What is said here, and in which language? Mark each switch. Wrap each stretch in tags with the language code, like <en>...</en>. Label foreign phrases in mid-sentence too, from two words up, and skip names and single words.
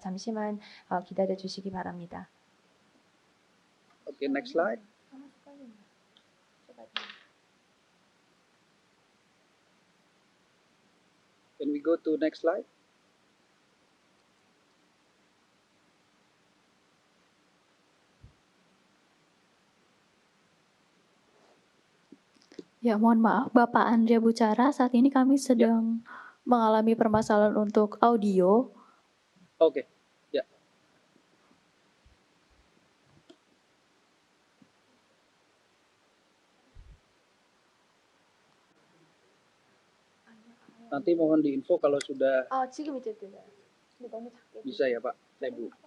<ko>잠시만 기다려 주시기 바랍니다.</ko> <en>Okay, next slide. Can we go to next slide?</en> <id>Ya, mohon maaf Bapak Andrea Bucara, saat ini kami sedang mengalami permasalahan untuk audio. Oke. Ya. Nanti mohon diinfo kalau sudah</id> <ko>지금 이제 들려요. 근데 너무 작게</ko> <id>bisa ya Pak, Ibu.</id>